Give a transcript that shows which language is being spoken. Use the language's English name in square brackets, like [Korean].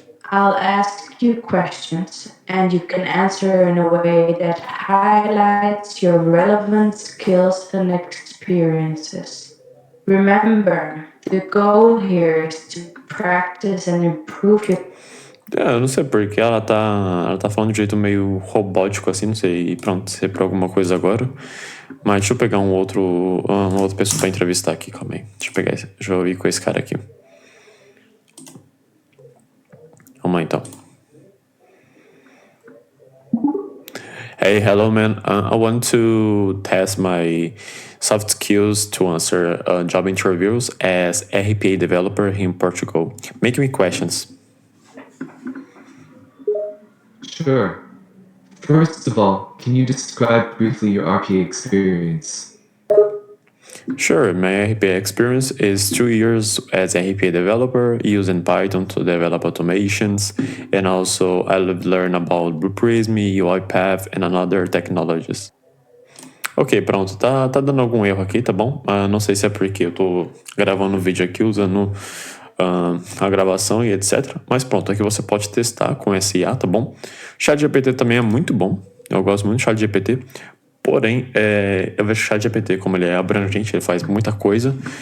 [English] I'll ask you questions, and you can answer in a way that highlights your relevant skills and experiences. Remember, the goal here is to practice and improve your. [Portuguese] Eu não sei porque ela tá falando de jeito meio robótico assim, não sei, e pronto, sei por alguma coisa agora. Mas deixa eu pegar uma outra pessoa pra entrevistar aqui, calma aí. Deixa eu ir com esse cara aqui. Vamos lá então. [English] Hey, hello man. I want to test my soft skills to answer job interviews as RPA developer in Portugal. Make me questions. Sure. First of all, can you describe briefly your RPA experience? Sure, my RPA experience is 2 years as RPA developer using Python to develop automations, and also I learn about Blue Prism, UiPath, and other technologies. [Portuguese] Ok, pronto, tá dando algum erro aqui, tá bom? Não sei se é porque eu tô gravando o vídeo aqui usando a gravação e etc. Mas pronto, aqui você pode testar com esse IA, tá bom? ChatGPT também é muito bom, eu gosto muito do ChatGPT. Porém, eu vejo o ChatGPT, como ele é abrangente, ele faz muita coisa.